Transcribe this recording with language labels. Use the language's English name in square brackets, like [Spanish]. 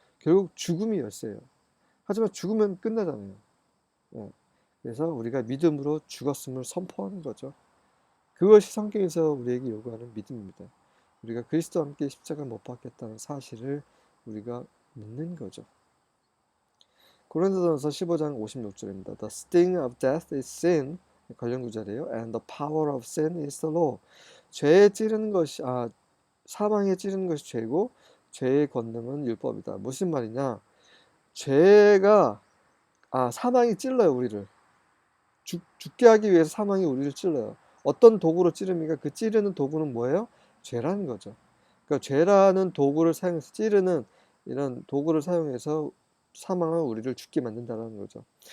[Korean] 결국 죽음이 열쇠예요. 하지만 죽으면 끝나잖아요. 예. 그래서 우리가 믿음으로 죽었음을 선포하는 거죠. 그것이 성경에서 우리에게 요구하는 믿음입니다. 우리가 그리스도와 함께 십자가 못 박혔다는 사실을 우리가 믿는 거죠. 고린도전서 15장 56절입니다. [English] The sting of death is sin. [Korean] 관련 구절이에요. [English] And the power of sin is the law. [Korean] 죄에 찌르는 것이 사망에 찌르는 것이 죄고 죄의 권능은 율법이다. 무슨 말이냐? 죄가 사망이 찔러요, 우리를. 죽게 하기 위해서 사망이 우리를 찔러요. 어떤 도구로 찌릅니까? 그 찌르는 도구는 뭐예요? 죄라는 거죠. 그러니까 죄라는 도구를 사용해서 찌르는 이런 도구를 사용해서 사망은 우리를 죽게 만든다는 거죠.